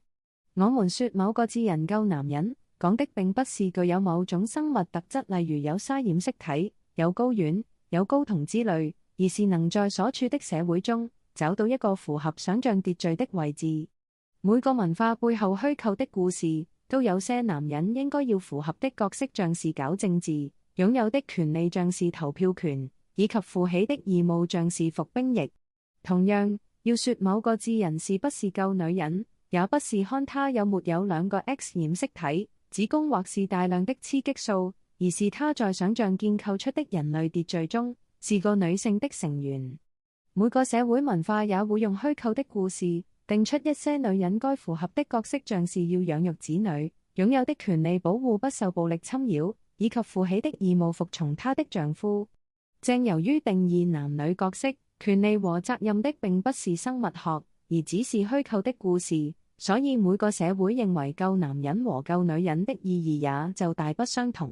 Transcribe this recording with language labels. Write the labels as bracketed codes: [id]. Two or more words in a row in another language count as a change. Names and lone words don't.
[zh] 我們說某個智人夠男人，講的並不是具有某種生物特質，例如有沙染色體、有睾丸、有睾酮之類，而是能在所處的社會中找到一個符合想象秩序的位置。每個文化背後虛構的故事，都有些男人應該要符合的角色，像是搞政治，擁有的權利像是投票權，以及負起的義務像是服兵役。同樣，要說某個智人是不是夠女人，也不是看他有沒有兩個 X 染色體、子宮或是大量的雌激素，而是他在想象建構出的人類秩序中是個女性的成員。每個社會文化也會用虛構的故事定出一些女人該符合的角色，像是要養育子女、擁有的權利保護不受暴力侵擾，以及負起的義務服從她的丈夫。正由於定義男女角色、權利和責任的並不是生物學，而只是虛構的故事，所以每個社會認為夠男人和夠女人的意義也就大不相同。